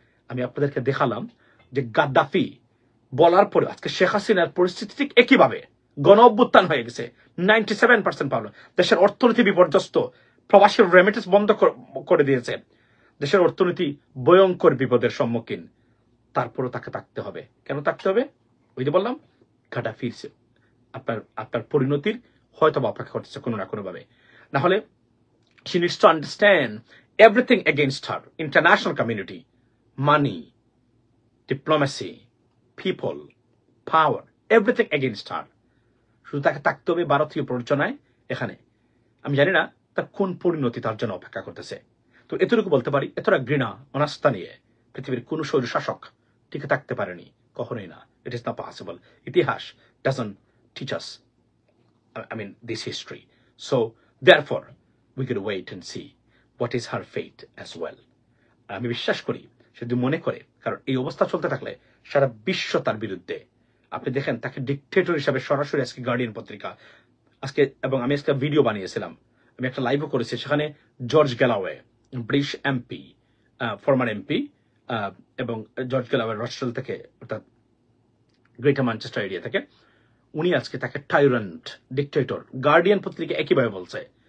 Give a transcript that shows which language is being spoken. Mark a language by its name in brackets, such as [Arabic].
[Bangla] আমি আপনাদেরকে দেখালাম যে গাদ্দাফি বলার পরে আজকে শেখ হাসিনার পরিস্থিতি ঠিক একইভাবে গণ অভ্যুত্থান হয়ে গেছে, 97% পাবলো, দেশের অর্থনীতি বিপর্যস্ত, প্রবাসী রেমিটেন্স বন্ধ করে দিয়েছে, দেশের অর্থনীতি ভয়ঙ্কর বিপদের সম্মুখীন। তারপরও তাকে থাকতে হবে। কেন থাকতে হবে? ওই যে বললাম, গাদ্দাফির আপনার পরিণতির হয়তো অপেক্ষা করতেছে কোনো না কোনো ভাবে। না হলে [English] she needs to understand everything against her, international community, money, diplomacy, people, power, everything against her. [Bangla] শুধু তাকে থাকতে হবে ভারতীয় প্ররোচনায় এখানে। আমি জানি না তার কোন পরিণতি তার জন্য অপেক্ষা করতেছে। তো এতটুকু বলতে পারি, এতটা ঘৃণা অনাস্থা নিয়ে পৃথিবীর কোন স্বৈর শাসক টিকে থাকতে পারেনি, কখনোই না। [English] It is not possible. [Bangla] ইতিহাস [English] doesn't teach us, this history. So therefore we could wait and see what is her fate as well. [Bangla] আমি বিশ্বাস করি সে যদি মনে করে, কারণ এই অবস্থা চলতে থাকলে সারা বিশ্ব তার বিরুদ্ধে। আপনি দেখেন তাকে ডিক্টেটর হিসাবে সরাসরি আজকে গার্ডিয়ান পত্রিকা আজকে, এবং আমি আজকে ভিডিও বানিয়েছিলাম, আমি একটা লাইভও করেছি, সেখানে George Galloway, British MP, former MP, এবং জর্জ গ্যালাওয়ে রচেস্টার থেকে, অর্থাৎ গ্রেটার ম্যানচেস্টার এরিয়া থেকে, উনি আজকে তাকে টাইরান্ট, ডিক্টেটর, গার্ডিয়ান পত্রিকা একইভাবে বলছে।